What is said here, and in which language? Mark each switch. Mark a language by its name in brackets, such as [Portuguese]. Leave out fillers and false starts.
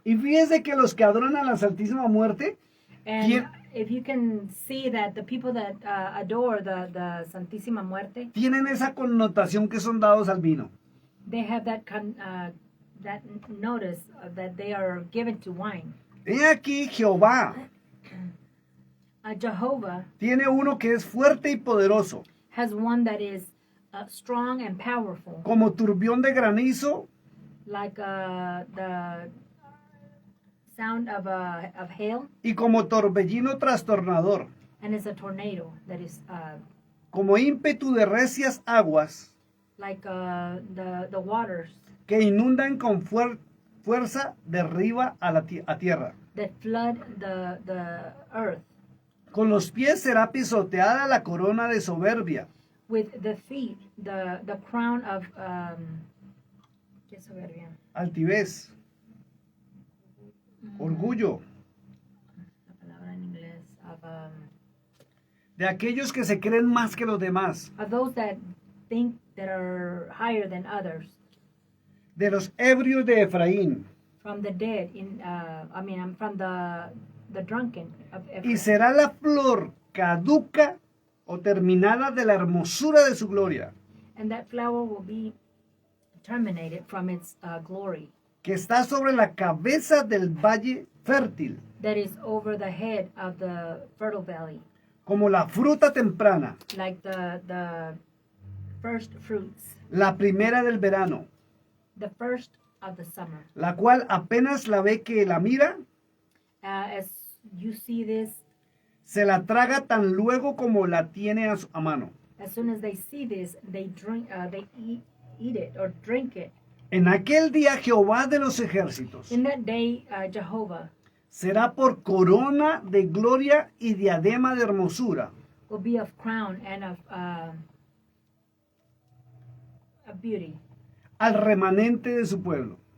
[Spanish] Y fíjense que los que adoran a la Santísima Muerte, [English] And Tien- if you can see that the people that adore the Santísima Muerte, [Spanish] tienen esa connotación que son dados al vino. [English] they have that that notice that they are given to wine. [Spanish] He aquí Jehová [English] Jehovah [Spanish] tiene uno que es fuerte y poderoso, [English] has one that is strong and powerful, [Spanish] como turbión de granizo [English] like the sound of hail, [Spanish] y como torbellino trastornador, [English] and is a tornado that is [Spanish] como ímpetu de recias aguas [English] like the waters [Spanish] que inundan con fuerza de arriba a tierra. [English] that flood the earth. [Spanish] Con los pies será pisoteada la corona de soberbia, [English] With the feet, the crown of [Spanish] ¿qué soberbia? altivez. orgullo, La palabra en inglés de aquellos que se creen más que los demás, [English] of those that think that are higher than others, [Spanish] de los ebrios de Efraín, [English] from the dead from the drunken of [Spanish] y [English] Ephraim. [Spanish] será la flor caduca o terminada de la hermosura de su gloria, [English] And that flower will be terminated from its glory [Spanish] que está sobre la cabeza del valle fértil, [English] that is over the head of the fertile valley, [Spanish] como la fruta temprana, [English] like the first fruits, [Spanish] la primera del verano, [English] the first of the summer. [Spanish] la cual apenas la ve que la mira, [English] As you see this, [Spanish] se la traga tan luego como la tiene a mano. [English] as soon as they see this, they eat it or drink it. [Spanish] En aquel día Jehová de los ejércitos [English] In that day, Jehovah [Spanish] será por corona de gloria y diadema de hermosura [English] will be of crown and of beauty [Spanish] al remanente de su pueblo.